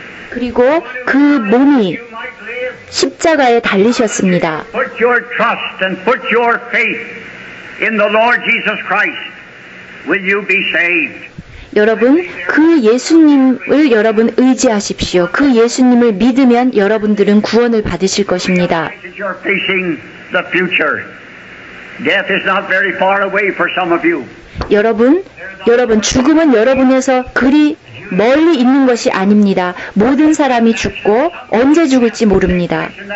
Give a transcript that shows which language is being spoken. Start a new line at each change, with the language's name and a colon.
Korean: 그리고 그 몸이 십자가에 달리셨습니다.
English: Put your trust and put your faith in the Lord Jesus Christ. Will you be saved?
Korean: 여러분, 그 예수님을 여러분 의지하십시오. 그 예수님을 믿으면 여러분들은 구원을 받으실 것입니다.
English: You're facing the future. Death is not very far away for some of you.
Korean: 여러분, 죽음은 여러분에서 그리 멀리 있는 것이 아닙니다. 모든 사람이 죽고 언제 죽을지 모릅니다.